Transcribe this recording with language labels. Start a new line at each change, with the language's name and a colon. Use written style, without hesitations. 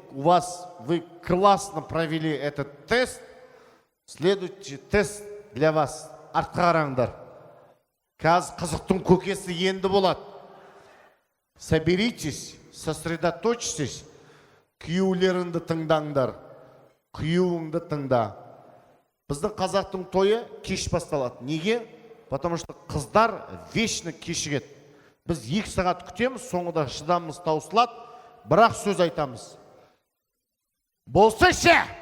Russian: Вы классно провели этот тест. Следующий тест для вас.
Kazakh: Артқа қараңдар. Қазір қызықтың көкесі енді болады.
Russian: Соберитесь, сосредоточьтесь.
Kazakh: Күйеулеріңді тыңдаңдар. Күйеуіңді тыңда. Біздің қазақтың тойы кеш басталады. Неге?
Russian: Потому что
Kazakh: қыздар вечно кешігеді. Біз 2 сағат күтеміз, соңында шыдамымыз таусылады, бірақ сөз айтамыз. Болсайшы!